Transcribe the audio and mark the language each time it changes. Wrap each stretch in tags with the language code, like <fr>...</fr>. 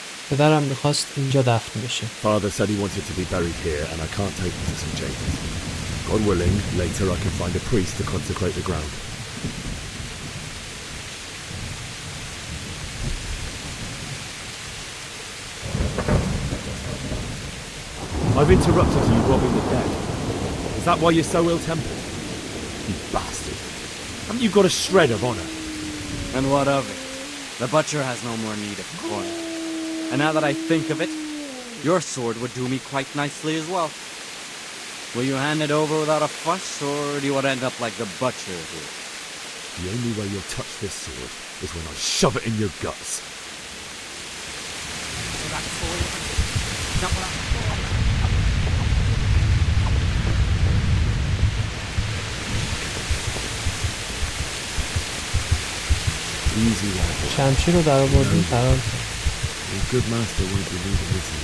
<fa>پدرم میخواست اینجا دفن بشه.</fa> <en>Father said he wanted to be buried here, and I can't take him to St. James. God willing, later I can find a priest to consecrate the ground. I've interrupted you robbing the dead. Is that why you're so ill-tempered? You bastard. Haven't you got a shred of honor? And what of it? The butcher has no more need of coin. And now that I think of it, your sword would do me quite nicely as well. Will you hand it over without a fuss, or do you want to end up like the butcher here? The only way you'll touch this sword is when I shove it in your guts. Easy lad.</en> <fa>شمشیر رو در آوردیم فرار کرد.</fa> <en>A good master won't be leaving this.</en>